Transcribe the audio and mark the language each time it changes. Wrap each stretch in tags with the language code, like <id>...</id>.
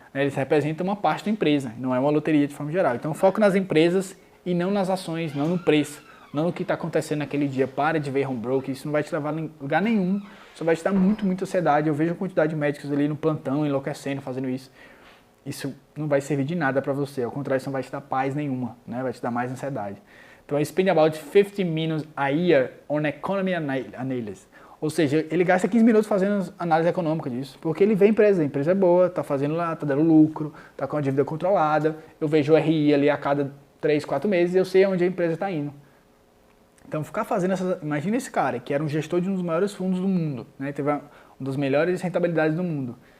<pt>Eles representam uma parte da empresa, não é uma loteria de forma geral. Então foco nas empresas e não nas ações, não no preço, não no que está acontecendo naquele dia. Para de ver home broker, isso não vai te levar a lugar nenhum, só vai te dar muita ansiedade. Eu vejo a quantidade de médicos ali no plantão, enlouquecendo, fazendo isso. Isso não vai servir de nada para você, ao contrário, isso não vai te dar paz nenhuma, né? Vai te dar mais ansiedade. Então,</pt> <en>spend about 50 minutes a year on economy analysis.</en> <pt>Ou seja, ele gasta 15 minutos fazendo análise econômica disso, porque ele vê a empresa é boa, está fazendo lá, está dando lucro, está com a dívida controlada, eu vejo o RI ali a cada 3, 4 meses e eu sei onde a empresa está indo. Então, ficar fazendo essas... Imagina esse cara, que era um gestor de um dos maiores fundos do mundo, né? Teve uma das melhores rentabilidades do mundo.</pt>